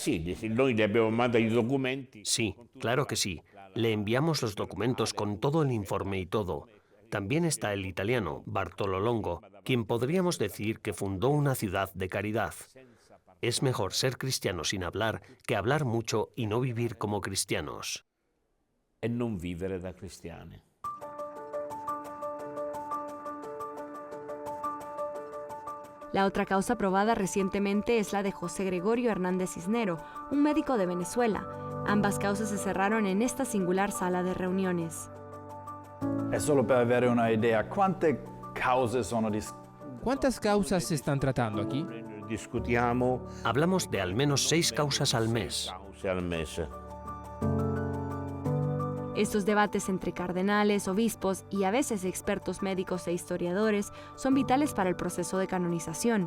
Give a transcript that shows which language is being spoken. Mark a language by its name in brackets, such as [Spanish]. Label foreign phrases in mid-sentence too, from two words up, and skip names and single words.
[Spanish] Sí, claro que sí. Le enviamos los documentos con todo el informe y todo. También está el italiano, Bartolo Longo, quien podríamos decir que fundó una ciudad de caridad. Es mejor ser cristiano sin hablar que hablar mucho y no vivir como cristianos. [Italian] E non vivere da cristiani. [Spanish] La otra causa aprobada recientemente es la de José Gregorio Hernández Cisnero, un médico de Venezuela. Ambas causas se cerraron en esta singular sala de reuniones. [Italian] È solo per avere una idea, quante cause sono [Spanish] ¿Cuántas causas se están tratando aquí? [Italian] Discutiamo [Spanish] Hablamos de al menos 6 causas al mes. [Italian] cause al mese. [Spanish] Estos debates entre cardenales, obispos y a veces expertos médicos e historiadores son vitales para el proceso de canonización.